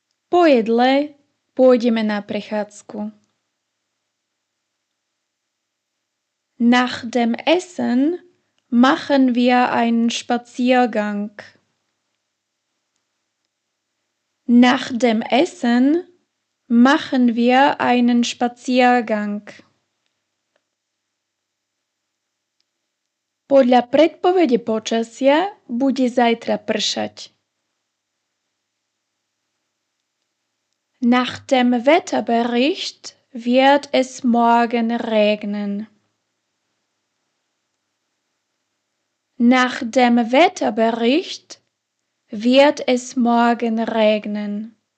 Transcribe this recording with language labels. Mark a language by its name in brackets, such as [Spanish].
[Slovak] Po jedle pôjdeme na prechádzku. [German] Nach dem Essen machen wir einen Spaziergang. Nach dem Essen Machen wir einen Spaziergang. [Slovak] Podľa predpovede počasia bude zajtra pršať. [German] Nach dem Wetterbericht wird es morgen regnen. Nach dem Wetterbericht wird es morgen regnen.